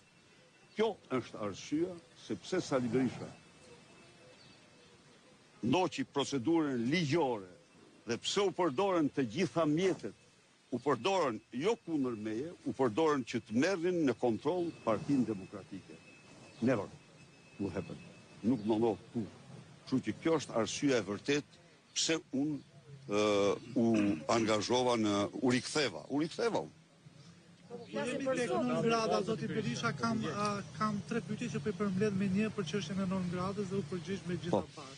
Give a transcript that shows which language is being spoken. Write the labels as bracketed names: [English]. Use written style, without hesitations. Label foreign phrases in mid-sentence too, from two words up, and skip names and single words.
[Albanian] Kjo është arsyeja sepse Sali Berisha ndoqi procedurën ligjore dhe pse u përdorën të gjitha mjetet, u përdorën jo kundër meje, u përdorën që të merrin në kontroll Partinë Demokratike. [English] Never will happen. [Albanian] Nuk ndodh kurrë. Kështu që kjo është arsyeja e vërtet pse unë u angazhova u riktheva unë. Jemi tek [Latin] non grada, [Albanian] zoti Berisha, kam 3 pyetje që po i përmbledh me një për çështjen e [Latin] non gradës [Albanian] dhe u përgjigj me gjitha pas.